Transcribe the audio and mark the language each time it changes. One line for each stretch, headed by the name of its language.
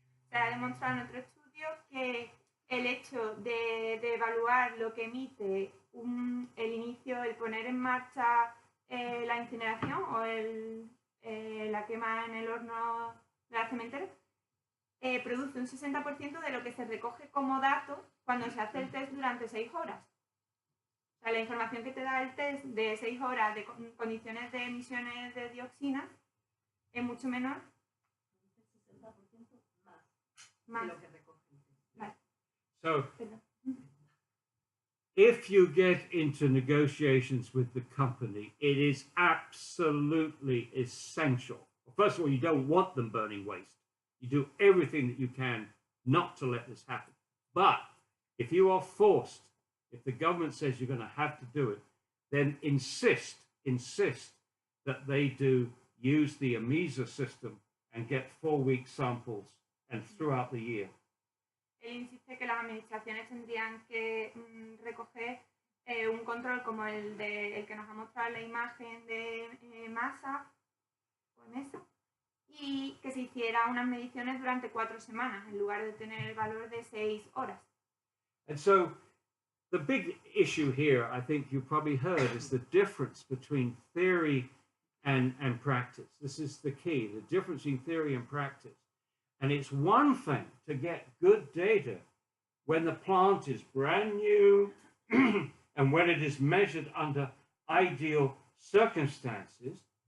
Spanish: Se ha demostrado en otro estudio que el hecho de evaluar lo que emite el inicio, el poner en marcha la incineración o la quema en el horno de la cementera, produce un 60% de lo que se recoge como dato cuando se hace el test durante 6 horas. O sea, la información que te da el test de 6 horas de condiciones de emisiones de dioxina es mucho menor. 60% más de lo que recoge.
English: So, if you get into negotiations with the company, it is absolutely essential. First of all, you don't want them burning waste. You do everything that you can not to let this happen. But if you are forced, if the government says you're going to have to do it, then insist that they do use the AEHSP system and get 4-week samples and throughout the year.
Spanish: Él insiste que las administraciones tendrían que recoger un control como el que nos ha mostrado la imagen de masa y que se hiciera unas mediciones durante 4 semanas en lugar de tener el valor de 6 horas.
English: And so the big issue here, I think you probably heard, is the difference between theory and practice. This is the key, the difference in theory and practice. And it's one thing to get good data when the plant is brand new and when it is measured under ideal circumstances.